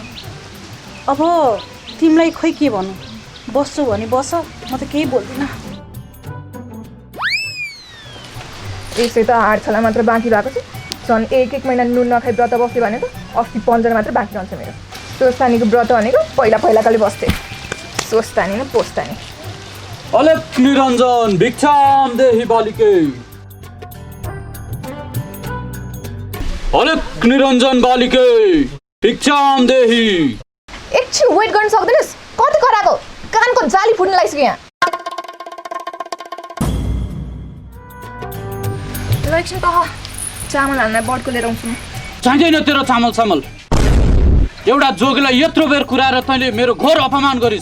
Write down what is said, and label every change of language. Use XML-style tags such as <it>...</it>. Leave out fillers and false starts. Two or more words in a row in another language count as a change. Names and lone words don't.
<ne>अब तिमीलाई खोइ के भनौँ, बस्छु भने बस, म त केही बोल्दिनँ। यसै त हाड छला मात्र बाँकी भएको छ। सन् 1 महिना नुन नखाइ व्रत बस्यो भने त अस्ति 15 मात्र बाँकी रहन्छ मेरो। स्वस्थानीको व्रत भनेको पहिलाकाले बस्थे। स्वस्थानी न पोस्तानी।</ne> <sa>अलक निरञ्जन भिक्षाम देहि बालिके, अलक निरञ्जन बालिके भिक्षाम देहि।</sa> <ne>एकछिन वेट गर्न सक्दैनस्? कति कराको कानको जाली फुट्न लागिसक्यो यहाँ। एकछिन कह, चामल हाल्न बडको लिएर आउँछु। चाहिँदैन तेरो चामल सामल। एउटा जोगीलाई यत्रो बेर कुराएर तैँले मेरो घोर अपमान गरिस्।</ne>